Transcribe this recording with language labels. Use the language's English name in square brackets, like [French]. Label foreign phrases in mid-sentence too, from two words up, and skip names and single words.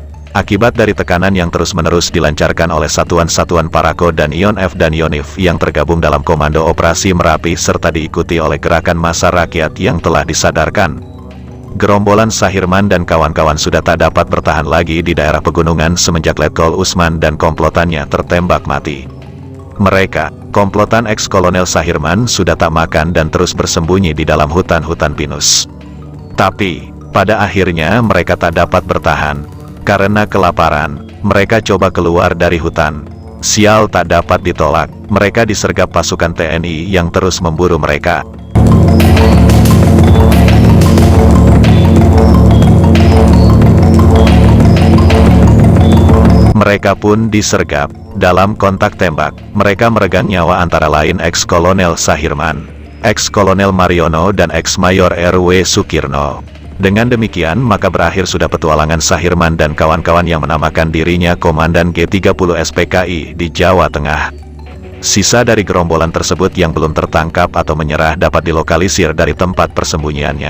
[Indonesian] Akibat dari tekanan yang terus-menerus dilancarkan oleh satuan-satuan Parako dan ION-F dan IONIF yang tergabung dalam Komando Operasi Merapi serta diikuti oleh gerakan massa rakyat yang telah disadarkan, gerombolan Sahirman dan kawan-kawan sudah tak dapat bertahan lagi di daerah pegunungan semenjak Letkol Usman dan komplotannya tertembak mati. Mereka, komplotan ex-kolonel Sahirman, sudah tak makan dan terus bersembunyi di dalam hutan-hutan pinus. Tapi, pada akhirnya mereka tak dapat bertahan. Karena kelaparan, mereka coba keluar dari hutan. Sial tak dapat ditolak, mereka disergap pasukan TNI yang terus memburu mereka. Mereka pun disergap. Dalam kontak tembak, mereka meregang nyawa antara lain ex-kolonel Sahirman, ex-kolonel Mariono dan ex-mayor RW Sukirno. Dengan demikian maka berakhir sudah petualangan Sahirman dan kawan-kawan yang menamakan dirinya Komandan G30 SPKI di Jawa Tengah. Sisa dari gerombolan tersebut yang belum tertangkap atau menyerah dapat dilokalisir dari tempat persembunyiannya.